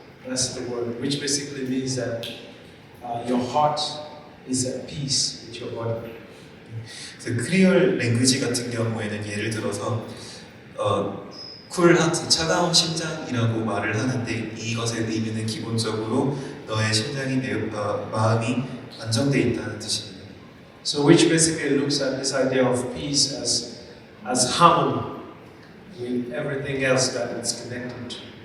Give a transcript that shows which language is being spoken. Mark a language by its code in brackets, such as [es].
[en] That's the word, which basically means that your heart is at peace with your body. [ko] 그래서 크리올 랭귀지 같은 경우에는 예를 들어서 쿨하트, 차가운 심장이라고 말을 하는데 이것의 의미는 기본적으로 너의 심장이 마음이 안정되어 있다는 뜻입니다. [en] So which basically looks at this idea of peace as harmony with everything else that it's connected to.